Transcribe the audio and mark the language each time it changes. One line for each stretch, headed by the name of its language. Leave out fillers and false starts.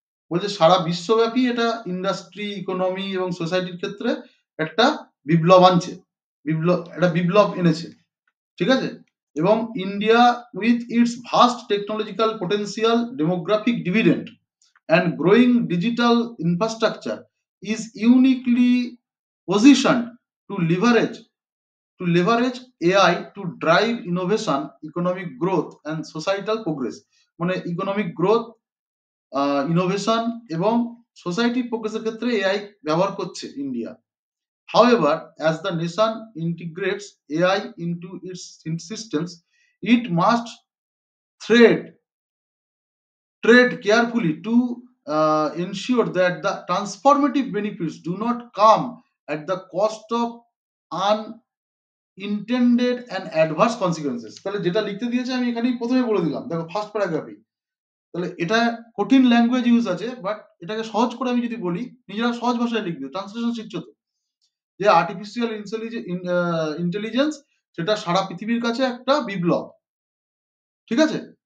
Bangla: বলছে সারা বিশ্বব্যাপী এটা ইন্ডাস্ট্রি, ইকোনমি এবং সোসাইটির ক্ষেত্রে একটা বিপ্লব আনছে, একটা বিপ্লব এনেছে, ঠিক আছে?
English: এবং India with its vast technological potential, demographic dividend and growing digital infrastructure is uniquely positioned to leverage AI to drive innovation, economic growth and societal progress.
Bangla: মানে ইকোনমিক গ্রোথ, ইনোভেশন এবং সোসাইটি প্রোগ্রেসের ক্ষেত্রে এআই ব্যবহার করছে India.
English: However, as the nation integrates AI into its systems, it must tread carefully to ensure that the transformative benefits do not come at the cost of unintended and adverse consequences.
Bangla: তাহলে যেটা লিখতে দিয়েছে আমি এখানেই প্রথমে বলে দিলাম, দেখো ফার্স্ট প্যারাগ্রাফে। তাহলে এটা কঠিন ল্যাঙ্গুয়েজ ইউজ আছে, বাট এটাকে সহজ করে আমি যদি বলি, নিজেরা সহজ ভাষায় লিখবে, ট্রান্সলেশন শিখছো তো, যে আর্টিফিশিয়াল ইন্টেলিজেন্স সেটা সারা পৃথিবীর কাছে একটা বিপ্লব, ঠিক আছে?